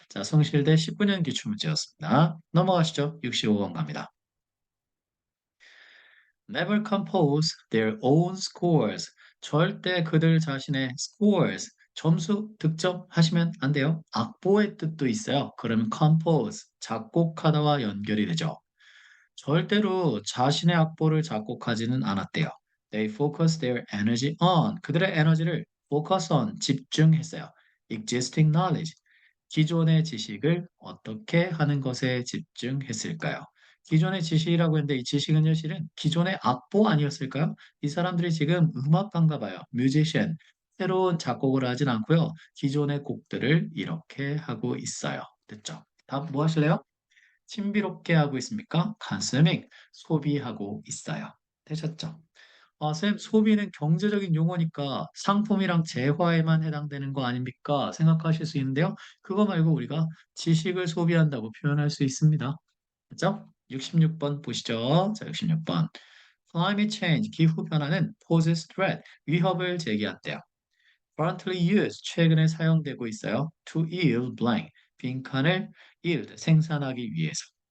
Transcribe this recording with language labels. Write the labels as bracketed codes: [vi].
[ko] 자, 성실대 19년 기출문제였습니다. 넘어가시죠. 65번 갑니다. [en] Never compose their own scores. [ko] 절대 그들 자신의 scores, 점수, 득점하시면 안 돼요. 악보의 뜻도 있어요. 그러면 compose, 작곡하다와 연결이 되죠. 절대로 자신의 악보를 작곡하지는 않았대요. [en] They focus their energy on. [ko] 그들의 에너지를 focus on, 집중했어요. [en] Existing knowledge. [ko] 기존의 지식을 어떻게 하는 것에 집중했을까요? 기존의 지식이라고 했는데 이 지식은요, 실은 기존의 악보 아니었을까요? 이 사람들이 지금 음악가인가 봐요. 뮤지션. 새로운 작곡을 하진 않고요. 기존의 곡들을 이렇게 하고 있어요. 됐죠? 다음 뭐 하실래요? 신비롭게 하고 있습니까? consuming, 소비하고 있어요. 되셨죠? 쌤, 소비는 경제적인 용어니까 상품이랑 재화에만 해당되는 거 아닙니까? 생각하실 수 있는데요. 그거 말고 우리가 지식을 소비한다고 표현할 수 있습니다. 그죠? 66번 보시죠. 자, 66번. [en] Climate change, [ko] 기후 변화는 [en] poses threat, [ko] 위협을 제기한대요. [en] Currently used, [ko] 최근에 사용되고 있어요. [en] To yield blank, [ko] 빈칸을 [en] yield, [ko] 생산하기 위해서.